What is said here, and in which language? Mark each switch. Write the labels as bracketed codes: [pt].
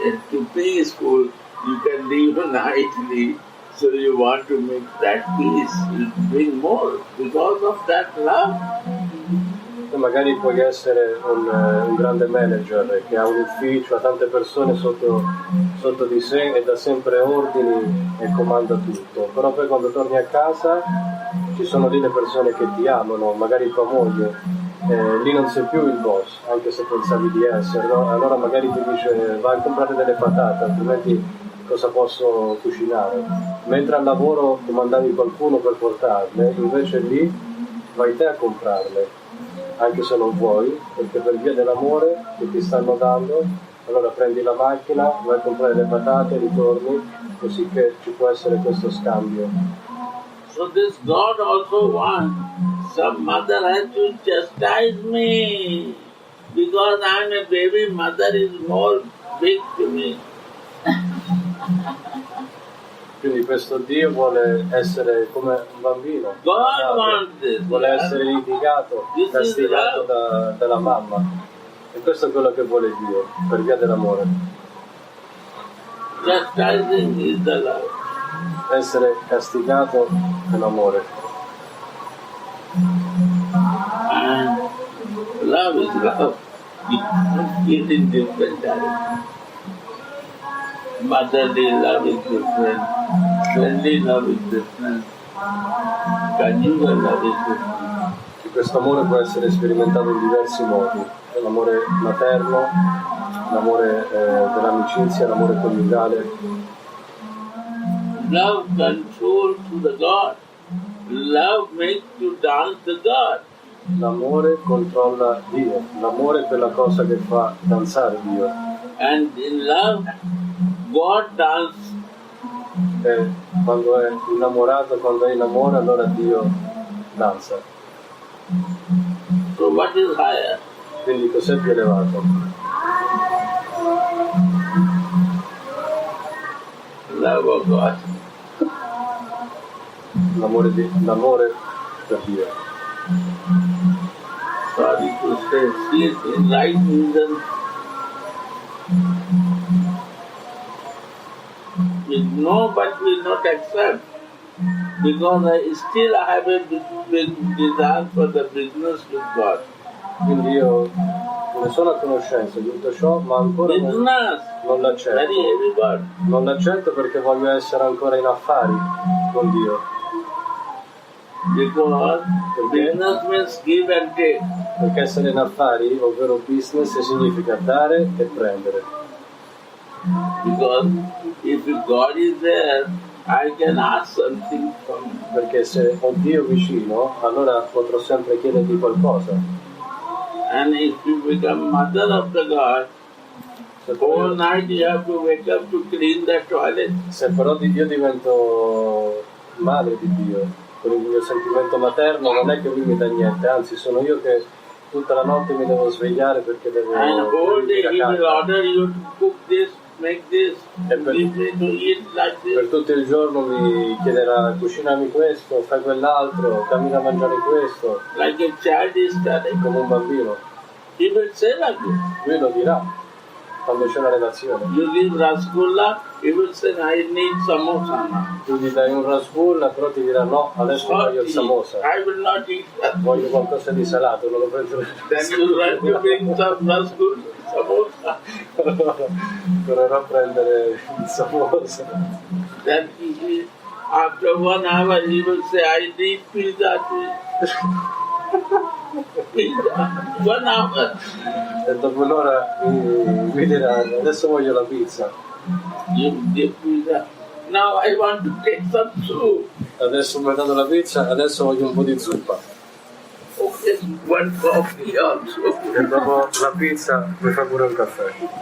[en] To peaceful, you can leave nightly. So you want to make that peace, you bring more because of that love. [it] E magari puoi essere un grande manager che ha un ufficio, ha tante persone sotto di sé e dà sempre ordini e comanda tutto, però poi quando torni a casa ci sono lì le persone che ti amano, magari tua moglie, lì non sei più il boss, anche se pensavi di essere, no? Allora magari ti dice vai a comprare delle patate, altrimenti cosa posso cucinare? Mentre al lavoro comandavi qualcuno per portarle, invece lì vai te a comprarle, anche se non vuoi, perché per via dell'amore che ti stanno dando allora prendi la macchina, vai a comprare le patate, ritorni, così che ci può essere questo scambio. [en] So this God also wants some mother has to chastise me because I am a baby, mother is more big to me. [it] Quindi questo Dio vuole essere come un bambino, [en] God wants this. [it] vuole essere litigato, [en] This is [it] castigato dalla mamma. E questo è quello che vuole Dio, per via dell'amore. [en] Chastising is the love. [it] Essere castigato nell'amore. [en] And love is love. It is different direction. Motherly love is different. Friendly love is different. Conjugal love is different. [it] Che questo amore può essere sperimentato in diversi modi. L'amore materno, l'amore dell'amicizia, l'amore coniugale. [en] Love controls to the God. Love makes you dance the God. [it] L'amore controlla Dio, l'amore è quella cosa che fa danzare Dio. [en] And in love, God dances. [it] E quando è innamorato, quando è in amore, allora Dio danza. [en] So what is higher? [it] Quindi cos'è più elevato? [en] Love of God. [it] L'amore per Dio. [en] Sorry to say, see it in right reason. We know but we not accept. Because I still have a big desire for the business with God. [it] Quindi io ne sono a conoscenza di tutto ciò, ma ancora [en] Business, [it] non l'accetto. [en] very heavy word. [it] Non l'accetto perché voglio essere ancora in affari con Dio. [en] Because business means give and take. [it] Perché essere in affari, ovvero business, significa dare e prendere. [en] Because if God is there, I can ask something from Him. [it] Perché se ho Dio vicino, allora potrò sempre chiedergli qualcosa. [en] And if you become mother of the God, whole night you have to wake up to clean the toilet. [it] Se però io divento madre di Dio, con il mio sentimento materno, non è che lui mi dà niente, anzi sono io che tutta la notte mi devo svegliare perché devo [en] And whole day He will order you to cook this, make this, [it] E per- [en] give me to eat like [it] per [en] this. [it] tutto il giorno mi chiederà cucinami questo, fai quell'altro, dammi da mangiare questo, [en] Like a child is telling. [it] come un bambino. [en] He will say like this. [it] Lui lo dirà quando c'è una relazione. [en] You give rasgulla, he will say, I need samosa now. [it] Tu gli dai un rasgulla, però ti dirà no, adesso voglio il samosa, [en] I will not eat that. [it] voglio qualcosa di salato, non lo prendo. [en] Then you run to bring some rasgulla, samosa. [it] Tornerò a prendere il samosa. [en] Then after 1 hour he will say, I need pizza too. Pizza, 1 hour. [it] E dopo un'ora mi dirà adesso voglio la pizza, [en] You give pizza. Now I want to take some soup. [it] adesso mi ha dato la pizza, adesso voglio un po' di zuppa. [en] Okay, 1 coffee also. [it] E dopo la pizza mi fa pure un caffè.